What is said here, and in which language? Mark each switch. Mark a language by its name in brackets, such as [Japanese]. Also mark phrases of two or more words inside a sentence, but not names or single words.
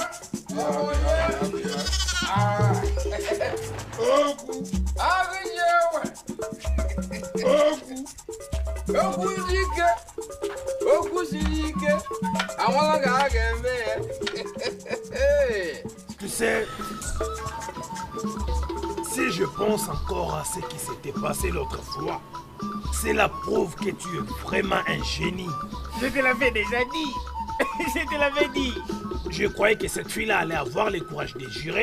[Igbo] okwu siri ike okwu siri ike amala ka a ga-eme ya. [French] Tu sais, si je pense encore à ce qui s'était passé l'autre fois, c'est la preuve que tu es vraiment un génie. Je te l'avais déjà dit. Je te l'avais dit. Je croyais que cette fille-là allait avoir le courage de jurer.